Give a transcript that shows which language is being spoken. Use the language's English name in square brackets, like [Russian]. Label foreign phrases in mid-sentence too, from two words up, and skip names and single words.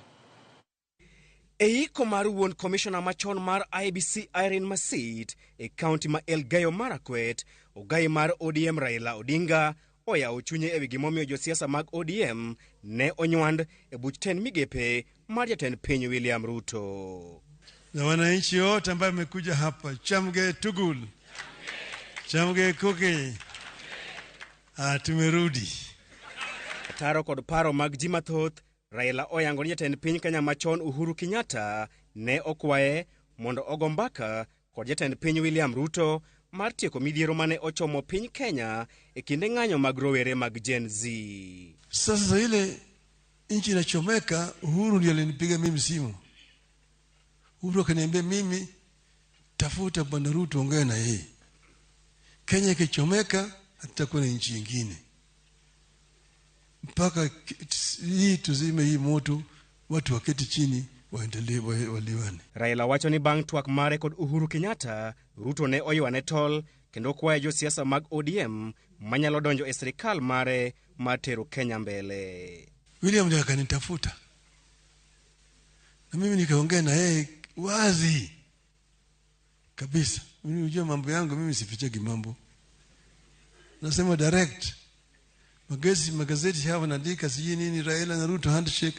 [Luo (Kenya and Tanzania)] Eiko mar wuon commissioner machon mar IBC Irene Masit e county ma Elgeyo Marakwet, ogai mar ODM Raila Odinga oyawo chunye ewi gimomiyo josiasa mag ODM ne onywand e buch ten migepe mar jatend piny William Ruto. [Swahili] Na wananchi wote ambao wamekuja hapa, Chamge Tugul, Chamge Kuki, tumerudi. [Luo (Kenya and Tanzania)] Taro kod paro mag ji mathoth, Raila oyango ni jatend piny Kenya machon Uhuru Kenyatta ne okwaye mondo ogo mbaka kod jatend piny William Ruto mar tieko midhiero mane ochomo piny Kenya e kinde ng'anyo mag rowere mag Gen Z. [Swahili] Sasa ile nchi inachomeka, Uhuru ndiye alinipiga mimi simu. Uhuru akaniambia mimi, tafuta Bwana Ruto, ongea na yeye. Kenya ikichomeka hatakuwa na nchi nyingine. Mpaka hii tuzime hii moto, watu waketi chini waendelee waliwane. [Luo (Kenya and Tanzania)] Raila wacho ni bang' twak mare kod Uhuru Kenyatta, Ruto ne oywane tol kendo kwayo josiasa mag ODM manyalo donjo e sirikal mare mar tero Kenya mbele. [Swahili] William ndiye akanitafuta, na mimi nikaongea na yeye wazi kabisa. Mimi unajua mambo yangu, mimi sifichagi mambo. nasema direct. Magazeti hapa naandika sijui nini Raila na Ruto handshake.